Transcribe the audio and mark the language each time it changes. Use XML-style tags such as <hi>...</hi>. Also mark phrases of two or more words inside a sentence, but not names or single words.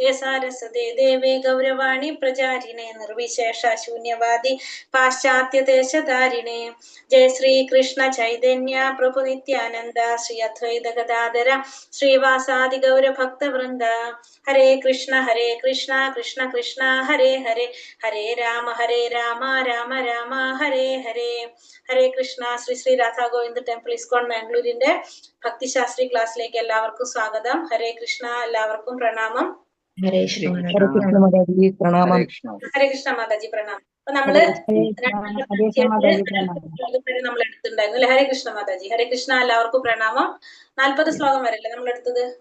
<sa>सरस्वते देवे गौरवाणी प्रचारिणे निर्विशेष शून्यवादि पाश्चात्य देशदारिणे जय श्री कृष्ण चैतन्य प्रभु नित्यानन्द श्री अद्वैत गदाधर श्रीवासादि गौर भक्त वृन्द हरे कृष्ण कृष्ण कृष्ण हरे हरे हरे राम राम राम हरे हरे हरे कृष्ण.</sa> <ml>Sri Radha Govinda Temple ISKCON Mangalore Bhakti Shastri ക്ലാസ്സിലേക്ക് എല്ലാവർക്കും സ്വാഗതം. ഹരേ കൃഷ്ണ. എല്ലാവർക്കും പ്രണാമം. ഹരേ കൃഷ്ണ. ഹരേ കൃഷ്ണ മാതാജി പ്രണാമം. ഹരേ കൃഷ്ണ മാതാജി പ്രണാമം. അപ്പൊ നമ്മള് നമ്മൾ എടുത്തിട്ടുണ്ടായിരുന്നു അല്ലെ? ഹരേ കൃഷ്ണ മാതാജി. ഹരേ കൃഷ്ണ. എല്ലാവർക്കും പ്രണാമം. 40 ശ്ലോകം വരെയല്ലേ നമ്മൾ എടുത്തത്?</ml>